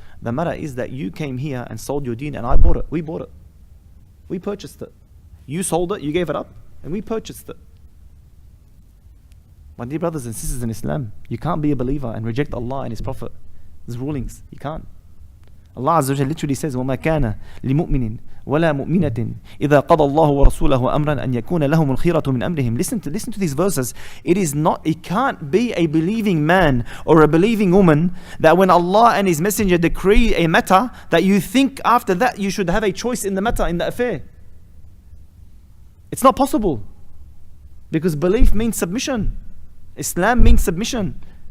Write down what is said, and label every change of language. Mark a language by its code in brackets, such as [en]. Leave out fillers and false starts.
[en] The matter is that you came here and sold your deen, and I bought it. We bought it. We purchased it. You sold it, you gave it up, and we purchased it. My dear brothers and sisters in Islam, you can't be a believer and reject Allah and His Prophet, His rulings. You can't. Allah Azza wa Jalla literally says, [ar] وَمَا كَانَ لِمُؤْمِنٍ وَلَا مُؤْمِنَةٍ إِذَا قَضَى اللَّهُ وَرَسُولَهُ أَمْرًا أَنْ يَكُونَ لَهُمُ الْخِيرَةُ مِنْ أَمْرِهِم. [en] Listen to these verses. It can't be a believing man or a believing woman that when Allah and His Messenger decree a matter, that you think after that you should have a choice in the matter, in the affair. It's not possible. Because belief means submission. Islam means submission.